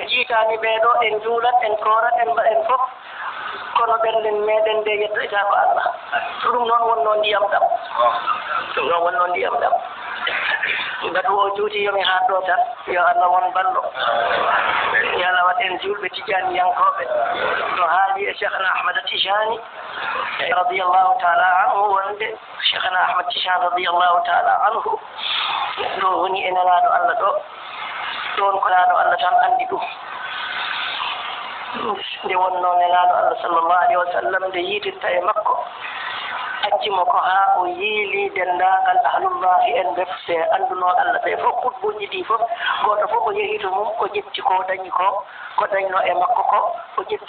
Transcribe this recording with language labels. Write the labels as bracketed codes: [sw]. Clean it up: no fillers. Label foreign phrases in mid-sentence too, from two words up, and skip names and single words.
[ff] jiitani ɓeeɗo en juulat en koorat en mbaɗen fof kono ɓernden meɗen nde yettoyta ko Allah ɗum noon wonno ndiyam ɗam ɗum noon wonno ndiyam ɗam ngatu o juuti yomi haa ɗo tan yo Allah won ballo yo Allah wat en julɓe tijaniyankoɓe no haali e cheikhna ahmada tijani [ar] رضي الله تعالى عنه [ff] wonde cheikhna ahmad tijani [ar] رضي الله تعالى عنه [ff] ɗo woni e nelaɗo Allah ɗo ɗon ko laaɗo Allah tan andi ɗum nde wonno nelaɗo Allah [ar] صلى الله عليه وسلم [ff] nde yiitirta e makko accimo ko haa o yiili denndaangal ahlullahi en ɓe se annduno Allah ɓe fof kutbuji ɗi fof gooto fof o yehi to mum o ƴetti ko dañi ko dañno e makko ko o ƴetti